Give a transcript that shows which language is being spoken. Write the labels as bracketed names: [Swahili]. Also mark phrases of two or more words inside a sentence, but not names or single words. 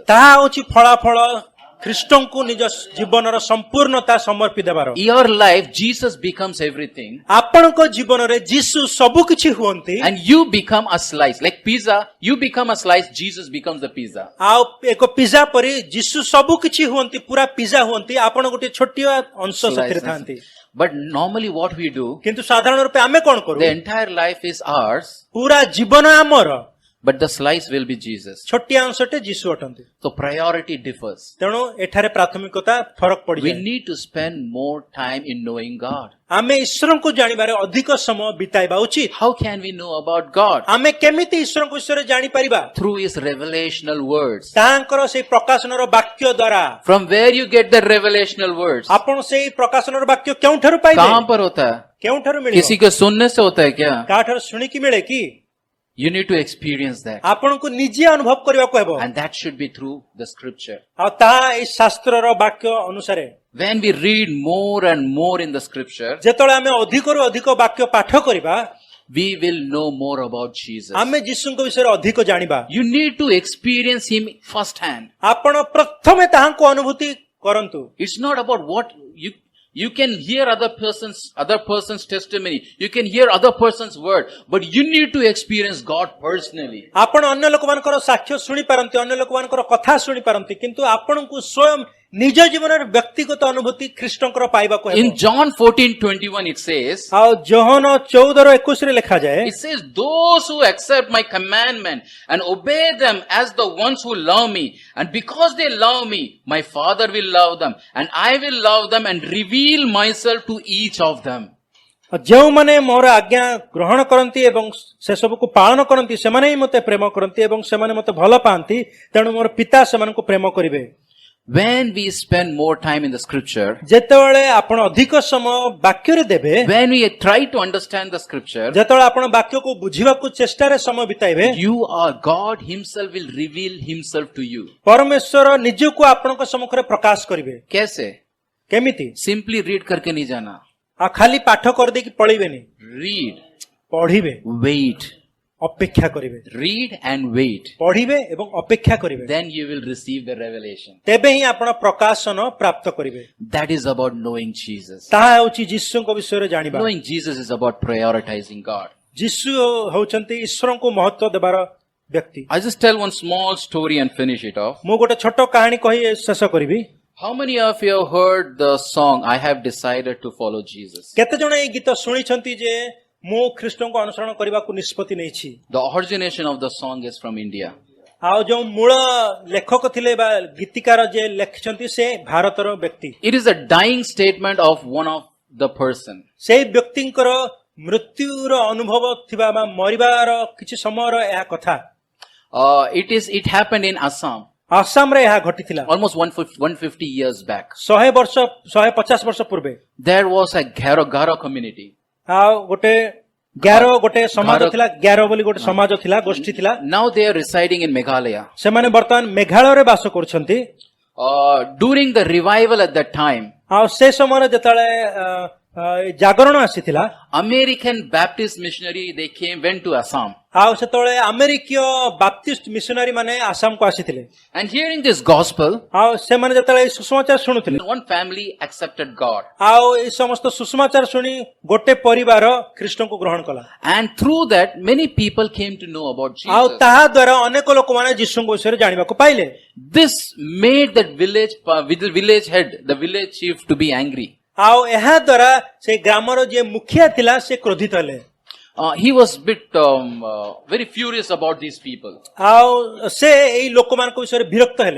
[Odia] ତାହା ହେଉଛି ଫଳାଫଳ ଖ୍ରୀଷ୍ଟଙ୍କୁ ନିଜ ଜୀବନର ସମ୍ପୂର୍ଣ୍ଣତା ସମର୍ପି ଦେବାର। [English] Your life, Jesus becomes everything. [Odia] ଆପଣଙ୍କ ଜୀବନରେ ଯୀଶୁ ସବୁ କିଛି ହୁଅନ୍ତି, [English] And you become a slice. Like pizza, you become a slice, Jesus becomes the pizza. [Odia] ଆଉ ଏକ ପିଜା ପରି ଯୀଶୁ ସବୁ କିଛି ହୁଅନ୍ତି, ପୁରା ପିଜା ହୁଅନ୍ତି, ଆପଣ ଗୋଟେ ଛୋଟିଆ ଅଂଶ ସେଥିରେ ଥାନ୍ତି। [English] But normally what we do, [Odia] କିନ୍ତୁ ସାଧାରଣ ରୂପେ ଆମେ କଣ କରୁ? [English] the entire life is ours, [Odia] ପୁରା ଜୀବନ ଆମର, [English] but the slice will be Jesus. [Odia] ଛୋଟିଆ ଅଂଶଟେ ଯୀଶୁ ଅଟନ୍ତି। [English] So priority differs. [Odia] ତେଣୁ ଏଠାରେ ପ୍ରାଥମିକତା ଫରକ [English] We [Odia] ପଡିଯାଏ। [English] need to spend more time in knowing God. [Odia] ଆମେ ଈଶ୍ୱରଙ୍କୁ ଜାଣିବାରେ ଅଧିକ ସମୟ ବିତାଇବା ଉଚିତ। [English] How can we know about God? [Odia] ଆମେ କେମିତି ଈଶ୍ୱରଙ୍କ ବିଷୟରେ ଜାଣିପାରିବା? [English] Through His revelational words. [Odia] ତାଙ୍କର ସେଇ ପ୍ରକାଶନର ବାକ୍ୟ ଦ୍ୱାରା। [English] From where you get the revelational words? [Odia] ଆପଣ ସେଇ ପ୍ରକାଶନର ବାକ୍ୟ କେଉଁଠାରୁ ପାଇବେ? [Hindi] कहाँ पर होता है? [Odia] କେଉଁଠାରୁ ମିଳିବ? [Hindi] किसी के सुनने से होता है क्या? [Odia] କାହାଠାରୁ ଶୁଣିକି ମିଳେ କି? [English] You need to experience that. [Odia] ଆପଣଙ୍କୁ ନିଜେ ଅନୁଭବ କରିବାକୁ ହେବ। [English] And that should be through the scripture. [Odia] ଆଉ ତାହା ଏଇ ଶାସ୍ତ୍ରର ବାକ୍ୟ ଅନୁସାରେ। [English] When we read more and more in the scripture, [Odia] ଯେତେବେଳେ ଆମେ ଅଧିକରୁ ଅଧିକ ବାକ୍ୟ ପାଠ କରିବା, [English] we will know more about Jesus. [Odia] ଆମେ ଯୀଶୁଙ୍କ ବିଷୟରେ ଅଧିକ ଜାଣିବା। [English] You need to experience Him firsthand. [Odia] ଆପଣ ପ୍ରଥମେ ତାହାଙ୍କୁ ଅନୁଭୂତି କରନ୍ତୁ। [English] It's not about what you can hear other person's testimony. You can hear other person's word, but you need to experience God personally. [Odia] ଆପଣ ଅନ୍ୟ ଲୋକମାନଙ୍କର ସାକ୍ଷ୍ୟ ଶୁଣି ପାରନ୍ତି, ଅନ୍ୟ ଲୋକମାନଙ୍କର କଥା ଶୁଣି ପାରନ୍ତି, କିନ୍ତୁ ଆପଣଙ୍କୁ ସ୍ୱୟଂ ନିଜ ଜୀବନରେ ବ୍ୟକ୍ତିଗତ ଅନୁଭୂତି ଖ୍ରୀଷ୍ଟଙ୍କର ପାଇବାକୁ ହେବ। [English] In John 14:21 it says, [Odia] ଆଉ ଯୋହନ 14:21 ରେ ଲେଖାଯାଏ, [English] it says, those who accept my commandment and obey them as the ones who love me, and because they love me, my Father will love them, and I will love them and reveal myself to each of them. [Odia] ଯେଉଁମାନେ ମୋର ଆଜ୍ଞା ଗ୍ରହଣ କରନ୍ତି ଏବଂ ସେସବୁକୁ ପାଳନ କରନ୍ତି, ସେମାନେ ହିଁ ମୋତେ ପ୍ରେମ କରନ୍ତି ଏବଂ ସେମାନେ ମୋତେ ଭଲ ପାଆନ୍ତି, ତେଣୁ ମୋର ପିତା ସେମାନଙ୍କୁ ପ୍ରେମ କରିବେ। [English] When we spend more time in the scripture, [Odia] ଯେତେବେଳେ ଆପଣ ଅଧିକ ସମୟ ବାକ୍ୟରେ ଦେବେ, [English] when we try to understand the scripture, [Odia] ଯେତେବେଳେ ଆପଣ ବାକ୍ୟକୁ ବୁଝିବାକୁ ଚେଷ୍ଟାରେ ସମୟ ବିତାଇବେ, [English] God Himself will reveal Himself to you. [Odia] ପରମେଶ୍ୱର ନିଜକୁ ଆପଣଙ୍କ ସମ୍ମୁଖରେ ପ୍ରକାଶ କରିବେ। [Hindi] कैसे? [Odia] କେମିତି? [English] Simply read [Hindi] करके नहीं जाना. [Odia] ଆଉ ଖାଲି ପାଠ କରିଦେଇକି ପଳେଇବେନି, [English] Read, [Odia] ପଢିବେ, [English] wait, [Odia] ଅପେକ୍ଷା କରିବେ। [English] read and wait. [Odia] ପଢିବେ ଏବଂ ଅପେକ୍ଷା କରିବେ, [English] Then you will receive the revelation. [Odia] ତେବେ ହିଁ ଆପଣ ପ୍ରକାଶନ ପ୍ରାପ୍ତ କରିବେ। [English] That is about knowing Jesus. [Odia] ତାହା ହେଉଛି ଯୀଶୁଙ୍କ ବିଷୟରେ ଜାଣିବା। [English] Knowing Jesus is about prioritizing God. [Odia] ଯୀଶୁ ହେଉଛନ୍ତି ଈଶ୍ୱରଙ୍କୁ ମହତ୍ୱ ଦେବାର ବ୍ୟକ୍ତି। [English] I'll just tell one small story and finish it off. [Odia] ମୁଁ ଗୋଟେ ଛୋଟ କାହାଣୀ କହି ଶେଷ କରିବି। [English] How many of you have heard the song, I have decided to follow Jesus? [Odia] କେତେ ଜଣ ଏଇ ଗୀତ ଶୁଣିଛନ୍ତି ଯେ ମୁଁ ଖ୍ରୀଷ୍ଟଙ୍କୁ ଅନୁସରଣ କରିବାକୁ ନିଷ୍ପତ୍ତି ନେଇଛି? [English] The origination of the song is from India. [Odia] ଆଉ ଯୋଉ ମୂଳ ଲେଖକ ଥିଲେ ବା ଗୀତିକାର ଯେ ଲେଖିଛନ୍ତି ସେ ଭାରତର ବ୍ୟକ୍ତି। [English] It is a dying statement of one of the person. [Odia] ସେଇ ବ୍ୟକ୍ତିଙ୍କର ମୃତ୍ୟୁର ଅନୁଭବ ଥିବା ବା ମରିବାର କିଛି ସମୟର ଏହା କଥା। [English] It happened in Assam. [Odia] ଆସାମରେ ଏହା ଘଟିଥିଲା [English] Almost 150 years back. [Odia] 150 ବର୍ଷ ପୂର୍ବେ। [English] There was a Garo community. [Odia] ଆଉ ଗୋଟେ ଗୋଟେ ସମାଜ ଥିଲା, ଗ୍ୟାର ବୋଲି ଗୋଟେ ସମାଜ ଥିଲା, ଗୋଷ୍ଠୀ ଥିଲା। [English] Now they are residing in Meghalaya. [Odia] ସେମାନେ ବର୍ତ୍ତମାନ ମେଘାଳୟରେ ବାସ କରୁଛନ୍ତି। [English] During the revival at that time, [Odia] ଆଉ ସେ ସମୟରେ ଯେତେବେଳେ ଜାଗରଣ ଆସିଥିଲା, [English] American Baptist missionary, they went to Assam. [Odia] ଆଉ ସେତେବେଳେ ଆମେରିକୀୟ ବାପ୍ତିଷ୍ଟ ମିଶନାରୀ ମାନେ ଆସାମକୁ ଆସିଥିଲେ। [English] And hearing this gospel, [Odia] ଆଉ ସେମାନେ ଯେତେବେଳେ ଏଇ ସୁସମାଚାର ଶୁଣୁଥିଲେ, [English] one family accepted God. [Odia] ଆଉ ଏଇ ସମସ୍ତ ସୁସମାଚାର ଶୁଣି ଗୋଟେ ପରିବାର ଖ୍ରୀଷ୍ଟଙ୍କୁ ଗ୍ରହଣ କଲା। [English] And through that, many people came to know about [Odia] ଆଉ [English] Jesus. [Odia] ତାହା ଦ୍ୱାରା ଅନେକ ଲୋକମାନେ ଯୀଶୁଙ୍କ ବିଷୟରେ ଜାଣିବାକୁ ପାଇଲେ। [English] This made that village head, the village chief, to be angry. [Odia] ଆଉ ଏହା ଦ୍ୱାରା ସେ ଗ୍ରାମର ଯେ ମୁଖିଆ ଥିଲା ସେ କ୍ରୋଧିତ ହେଲେ [English] He was very furious about these people. [Odia] ଆଉ ସେ ଏଇ ଲୋକମାନଙ୍କ ବିଷୟରେ ବିରକ୍ତ ହେଲେ